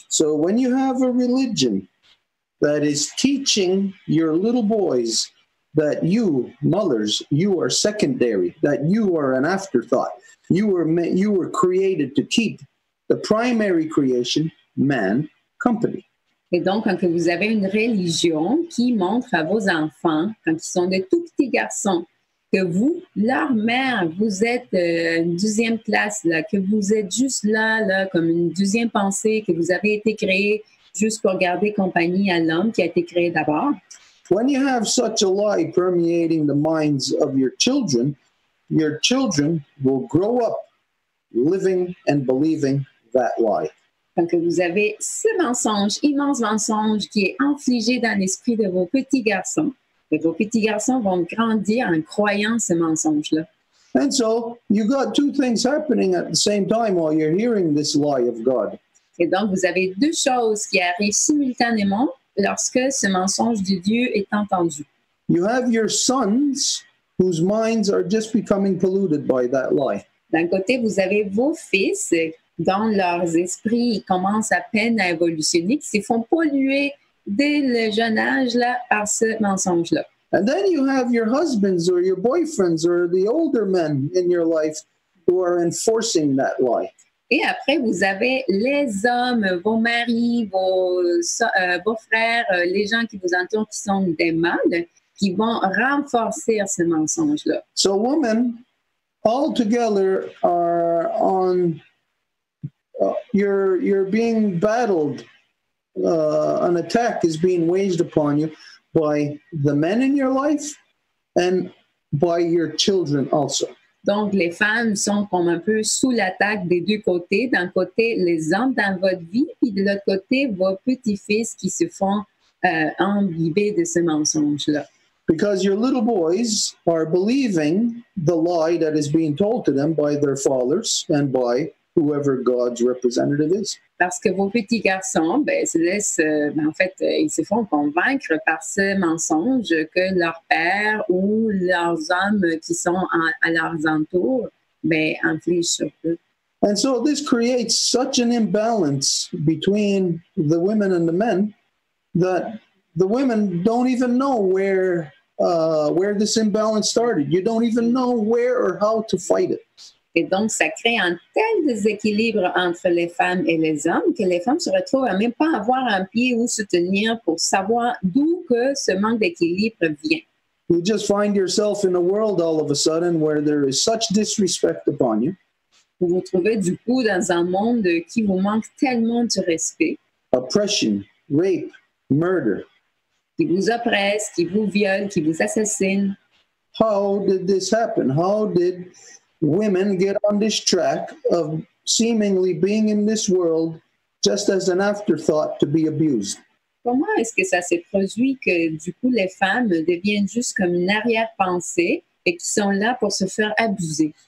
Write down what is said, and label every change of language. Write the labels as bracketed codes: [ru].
[en] So when you have a religion that is teaching your little boys that you, mothers, you are secondary, that you are an afterthought, you were created to keep the primary creation, man, company. [fr] Et donc, quand vous avez une religion qui montre à vos enfants, quand ils sont de tout petits garçons, que vous, leur mère, vous êtes une deuxième classe, là, que vous êtes juste là, comme une deuxième pensée, que vous avez été créé juste pour garder compagnie à l'homme qui a été créé d'abord. [en] When you have such a lie permeating the minds of your children will grow up living and believing that lie. [fr] Donc, vous avez ce mensonge, immense mensonge qui est infligé dans l'esprit de vos petits garçons. Et vos petits garçons vont grandir en croyant ce mensonge-là. [en] And so, you got two things happening at the same time while you're hearing this lie of God. [fr] Et donc, vous avez deux choses qui arrivent simultanément lorsque ce mensonge de Dieu est entendu. [en] You have your sons whose minds are just becoming polluted by that lie. [fr] D'un côté, vous avez vos fils dont leurs esprits commencent à peine à évolutionner, qui se font polluer dès le jeune âge là, par ce mensonge-là. [en] And then you have your husbands or your boyfriends or the older men in your life who are enforcing that lie. [fr] Et après, vous avez les hommes, vos maris, vos frères, les gens qui vous entourent qui sont des mâles, qui vont renforcer ce mensonge-là. [en] So women all together are on you're being battled. An attack is being waged upon you by the men in your life and by your children also. [fr] Donc, les femmes sont comme un peu sous l'attaque des deux côtés. D'un côté, les hommes dans votre vie, puis de l'autre côté, vos petits-fils qui se font imbiber de ce mensonge-là. [en] Because your little boys are believing the lie that is being told to them by their fathers and by whoever God's representative is. [fr] Parce que vos petits garçons, se laissent, ils se font convaincre par ce mensonge que leur père ou leurs hommes qui sont à leurs entours, infligent sur eux. [en] And so this creates such an imbalance between the women and the men that the women don't even know where this imbalance started. You don't even know where or how to fight it. [fr] Et donc, ça crée un tel déséquilibre entre les femmes et les hommes que les femmes se retrouvent à même pas avoir un pied où se tenir pour savoir d'où que ce manque d'équilibre vient. [en] You just find yourself in a world all of a sudden where there is such disrespect upon you. [fr] Vous vous trouvez du coup dans un monde qui vous manque tellement de respect. [en] Oppression, rape, murder. [fr] Qui vous oppresse, qui vous viole, qui vous assassine. [en] How did this happen? How did women get on this track of seemingly being in this world just as an afterthought to be abused? [fr] Comment est-ce que ça s'est produit que du coup les femmes deviennent juste comme une arrière-pensée et qui sont là pour se faire abuser?